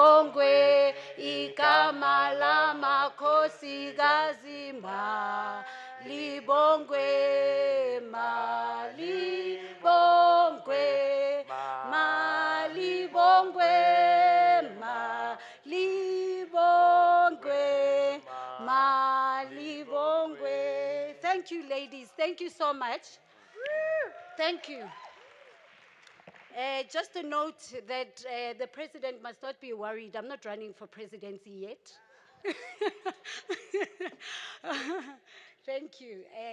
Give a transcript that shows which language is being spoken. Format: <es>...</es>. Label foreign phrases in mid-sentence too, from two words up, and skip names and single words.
<zu>libongwe, igama lamakhosi ma libongwe, malibongwe, malibongwe, malibongwe, malibongwe.</zu> <en>Thank you, ladies. Thank you so much. Thank you. Just a note that the president must not be worried. I'm not running for presidency yet. Thank you.</en>